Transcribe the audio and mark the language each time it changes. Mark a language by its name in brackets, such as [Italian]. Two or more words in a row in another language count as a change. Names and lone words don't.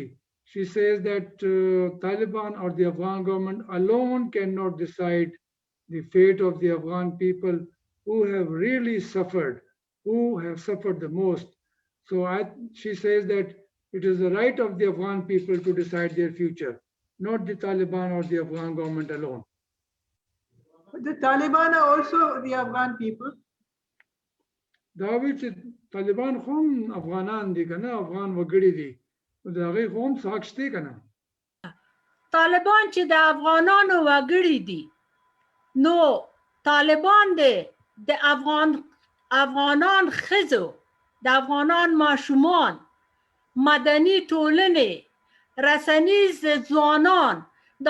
[English] She says that Taliban or the Afghan government alone cannot decide the fate of the Afghan people who have really suffered, who have suffered the most. So she says that it is the right of the Afghan people to decide their future, not the Taliban or the Afghan government alone. But the Taliban are also the Afghan people. [Pashto] دا وی چې طالبان هم افغانان دي کنه افغان وګړي دي دا غي هم حق شته کنه طالبان چې د افغانانو وګړي دي نو طالبان دي د افغانان ښځو د افغانان ماشومان مدني ټولنې رسنیز ځوانان دا